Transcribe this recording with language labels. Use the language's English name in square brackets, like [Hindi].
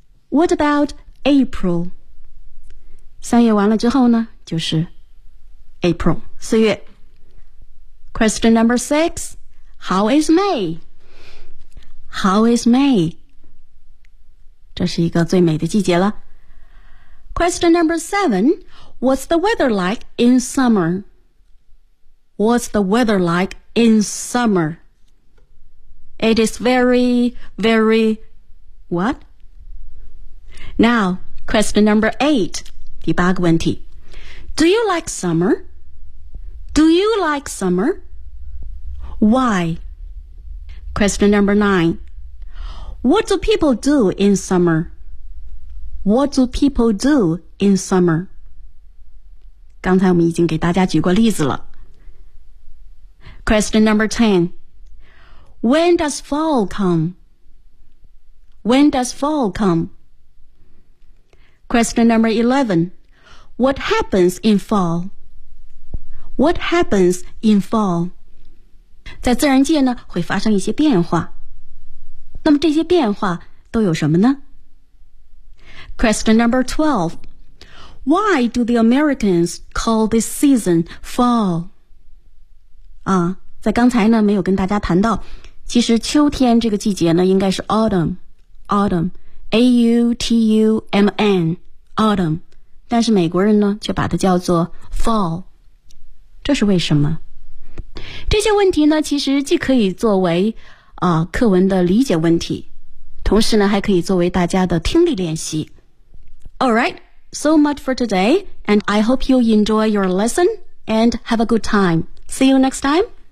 [English] What about April? [Chinese] 三月完了之后呢，就是 April, 四月。 [English] Question number six, how is May? How is May? [Chinese] 这是一个最美的季节了。 [English] Question number seven, what's the weather like in summer? What's the weather like in summer? It is very, very, what? Now, question number eight. [Chinese] 第八个问题 [English] Do you like summer? Do you like summer? Why? Question number nine. What do people do in summer? What do people do in summer? [Chinese] 刚才我们已经给大家举过例子了。 [English] Question number ten. When does fall come? When does fall come? Question number eleven. What happens in fall? What happens in fall? [Chinese] 在自然界呢，会发生一些变化。那么这些变化都有什么呢？ [English] Question number 12. Why do the Americans call this season fall? [Chinese] 啊，在刚才呢，没有跟大家谈到，其实秋天这个季节呢，应该是 autumn, A-U-T-U-M-N, autumn. 但是美国人呢却把它叫做 fall， 这是为什么？这些问题呢其实既可以作为课文的理解问题，同时呢还可以作为大家的听力练习。 [English] Alright, so much for today, and I hope you enjoy your lesson and have a good time. See you next time.